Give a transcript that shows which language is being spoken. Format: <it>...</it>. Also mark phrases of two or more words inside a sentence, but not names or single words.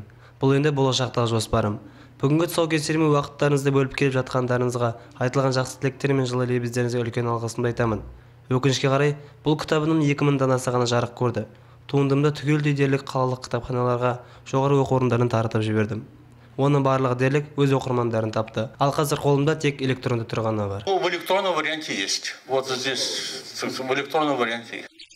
<kk>Бұл енді болашақтағы жоспарым. Бүгінгі тұсаукесеріме уақыттарыңызды бөліп келіп жатқандарыңызға, айтылған жақсы тілектер мен жылы лебіздеріңізге үлкен алғысымды айтамын. Өкінішке қарай, бұл кітабымның 2000 данасы ғана жарық көрді. Туындымды түгелдей дерлік қалалық кітапханаларға, жоғары оқу орындарына таратып жібердім. Оның барлығы дерлік өз оқырмандарын тапты. Ал қазір қолымда тек электронды түрі ғана бар.</kk> <ru>В электронном варианте есть. Вот здесь в электронном варианте.</ru>